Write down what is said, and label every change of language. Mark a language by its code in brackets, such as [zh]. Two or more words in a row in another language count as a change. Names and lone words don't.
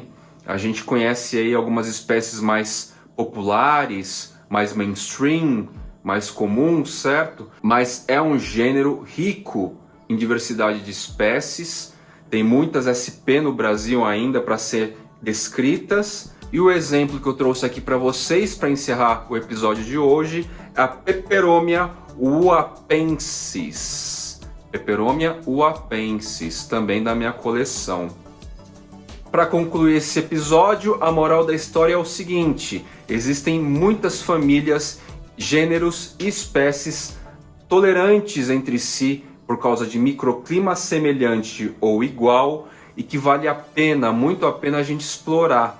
[pt] A gente conhece aí algumas espécies mais populares, mais mainstream, mais comuns, certo? Mas é um gênero rico em diversidade de espécies. Tem muitas SP no Brasil ainda para ser descritas. E o exemplo que eu trouxe aqui para vocês para encerrar o episódio de hoje é a Peperomia uapensis. Peperomia uapensis, também da minha coleção. Para concluir esse episódio, a moral da história é o seguinte: existem muitas famílias, gêneros e espécies tolerantes entre si por causa de microclima semelhante ou igual, e que vale a pena, muito a pena a gente explorar.